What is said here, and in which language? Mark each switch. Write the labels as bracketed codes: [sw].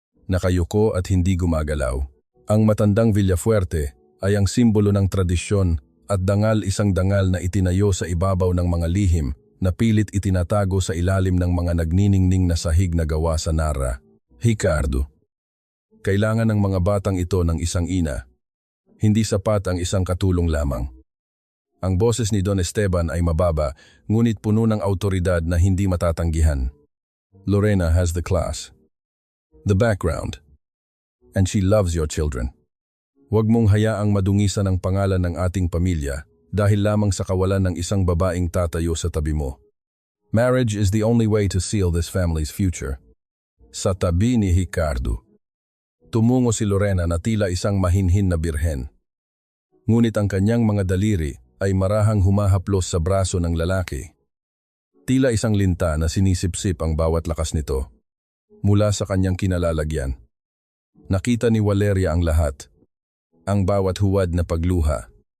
[tl] Nakayuko at hindi gumagalaw. Ang matandang Villafuerte ay ang simbolo ng tradisyon at isang dangal na itinayo sa ibabaw ng mga lihim na pilit itinatago sa ilalim ng mga nagniningning na sahig na gawa sa Nara. Ricardo. Kailangan ng mga batang ito ng isang ina. Hindi sapat ang isang katulong lamang. Ang boses ni Don Esteban ay mababa, ngunit puno ng autoridad na hindi matatanggihan. [en] Lorena has the class, the background, and she loves your children. [tl] Huwag mong hayaang madungisan ang pangalan ng ating pamilya dahil lamang sa kawalan ng isang babaeng tatayo sa tabi mo. [en] Marriage is the only way to seal this family's future. [tl] Sa tabi ni Ricardo. tumungo si Lorena na tila isang mahinhin na birhen. Ngunit ang kanyang mga daliri ay marahang humahaplos sa braso ng lalaki. Tila isang linta na sinisipsip ang bawat lakas nito. Mula sa kanyang kinalalagyan. Nakita ni Valeria ang lahat. Ang bawat huwad na pagluha.